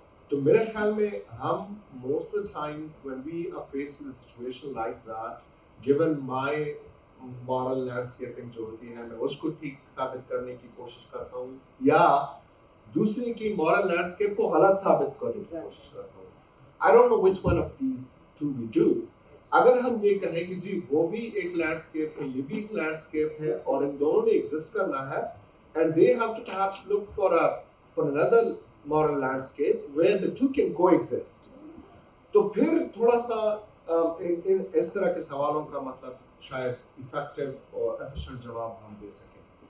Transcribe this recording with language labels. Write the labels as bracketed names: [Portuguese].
[Hindi] तो मेरे ख्याल में हम [English] most of the times when we are faced with a situation like that, given my moral landscaping [Hindi] जो होती है मैं उसको ठीक साबित करने की कोशिश करता हूँ या दूसरे की moral landscape को गलत साबित करने की कोशिश करता हूँ। [English] I don't know which one of these two we do. [Hindi] अगर हम ये कहें कि जी वो भी एक लैंडस्केप है ये भी एक लैंडस्केप है और इन दोनों ने एग्जिस्ट करना है [English] and they have to perhaps look for another moral landscape where the two can coexist, [Hindi] तो फिर थोड़ा सा इन इस तरह के सवालों का मतलब शायद इफेक्टिव और एफिशिएंट जवाब हम दे सकें।